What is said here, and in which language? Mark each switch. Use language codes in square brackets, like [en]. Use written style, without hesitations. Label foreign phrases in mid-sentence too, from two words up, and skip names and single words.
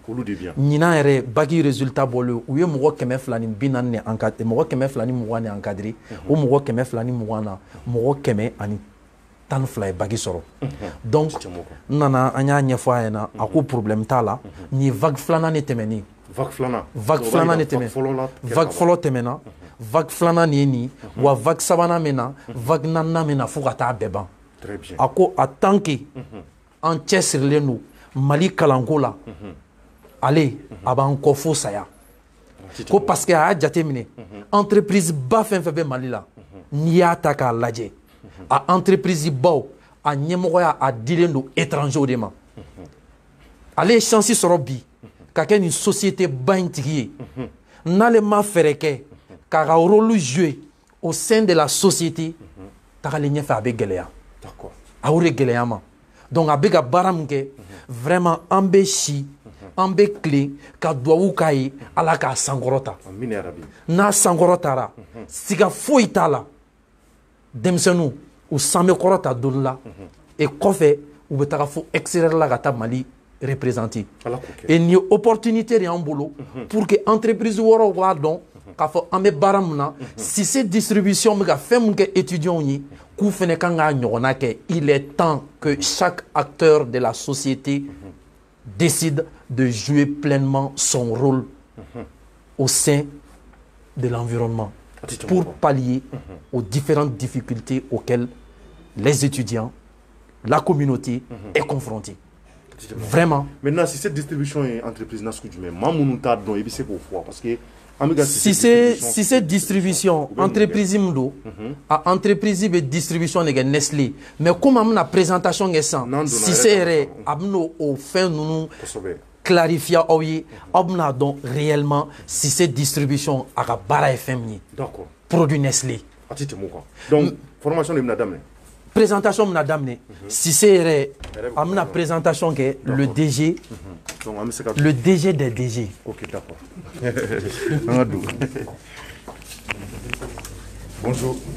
[bm] Ɲinan yɛrɛ [fr] bac résultat [bm] bɔlen u ye mɔgɔ 240 de encadré mɔgɔ 220 de encadré o mɔgɔ 220 na mɔgɔ 112 ye bac sɔrɔ. Donc n nana an y'a ɲɛfɔ a ɲɛna a ko problème t'a la nin ye vague filanan de tɛmɛnen. Vague filanan de tɛmɛ vague fɔlɔ tɛmɛna vague filanan nin ye nin wa vague sabanan min na vague naaninan min na fo ka taa bɛɛ ban. A ko [fr] en tant que [bm] an cɛsirilen don Mali kalanko la ale a b'an kɔ fo saya ko [fr] parce que [bm] a y'a jateminɛ entreprise ba fɛn fɛn bɛ Mali la n'i y'a ta k'a lajɛ a entreprise baw a ɲɛmɔgɔya a dilen don étranger de ma. Ale ye chance sɔrɔ bi ka kɛ nin société ba in tigi ye n'ale ma fɛɛrɛ kɛ k'a ka [fr] rôle jouer au sein de la société [bm] tagalen ɲɛfɛ a bɛ gɛlɛya. A y'o de gɛlɛya ma. Donc a bɛ ka baara min kɛ vraiment an bɛ si an bɛ tilen ka duwawu k'a ye ala k'a sankɔrɔta. N'a sankɔrɔtara siga foyi t'a la denmisɛnninw u san bɛ kɔrɔta donni la et kɔfɛ u bɛ taga fo extérieur la ka taa Mali représenter. Et nin ye opportunité de y'an bolo [fr] pour que [bm] entreprise wɔɔrɔw k'a dɔn k'a fɔ an bɛ baara min na Cissé distribution bɛ ka fɛn min kɛ étudiants ye k'u fana kan k'a ɲɔgɔnna kɛ. [fr] Il est temps que chaque acteur de la société décide de jouer pleinement son rôle au sein de l'environnement pour pallier aux différentes difficultés auxquelles les étudiants, la communauté est confrontée. Vraiment. Maintenant, si cette distribution est entreprise, parce que [bm] Cissé distribution entreprise do a entreprise be [fr] distribution de Nestlé mais comme [bm] amna présentation ke san Cissé yɛrɛ a bɛna o fɛn ninnu clarifier aw ye aw bɛna dɔn réellement Cissé distribution a ka baara ye fɛn min ye [fr] produit Nestlé. [bm] Donc formation de bɛna daminɛ. Présentation bɛna daminɛ Cissé yɛrɛ a bɛna présentation kɛ [fr] le DG. Le DG des DG. Ok, d'accord. Bonjour.